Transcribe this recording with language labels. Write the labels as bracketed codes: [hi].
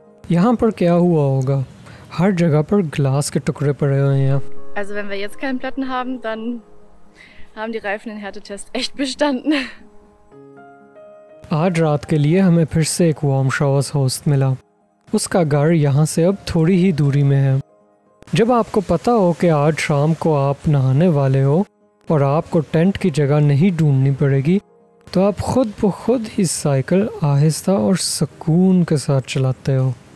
[hi] यहाँ पर क्या हुआ होगा, हर जगह पर ग्लास के टुकड़े पड़े हुए हैं। [de] Also wenn wir jetzt keinen Platten haben, dann haben die Reifen den Härtetest echt bestanden. [hi] आज रात के लिए हमें फिर से एक वार्म शावर्स होस्ट मिला। उसका घर यहाँ से अब थोड़ी ही दूरी में है। जब आपको पता हो कि आज शाम को आप नहाने वाले हो और आपको टेंट की जगह नहीं ढूंढनी पड़ेगी, तो आप खुद ब खुद ही साइकिल आहिस्ता और सुकून के साथ चलाते हो।